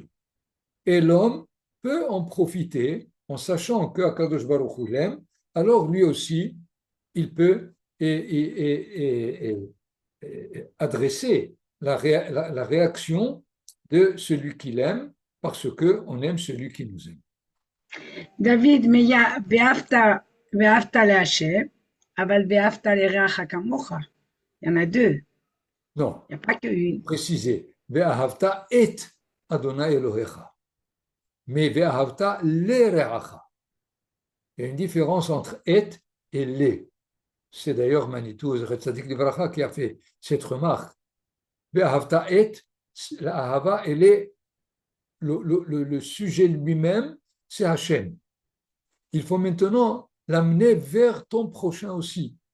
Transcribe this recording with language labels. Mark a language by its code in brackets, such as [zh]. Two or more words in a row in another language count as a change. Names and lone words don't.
[fr] Et l'homme peut en profiter en sachant que [he] הקדוש ברוך הוא [fr] l'aime, alors lui aussi, il peut adresser la réaction de celui qu'il aime parce qu'on aime celui qui nous aime. [he] דוד, ואהבת להשם, אבל ואהבת לרעך כמוך. [fr] Il y en a deux, Non, il n'y a pas qu'une. préciser. [he] ואהבת את אדוני אלוהיך. Mais ואהבת לרעך. [fr] Il y a une différence entre et les. C'est d'ailleurs Manitou [he] צדיק לברכה [fr] qui a fait cette remarque. [he] ואהבת את, [fr] la ahava, elle est le sujet lui-même, c'est Hachem. Il faut maintenant l'amener vers ton prochain aussi.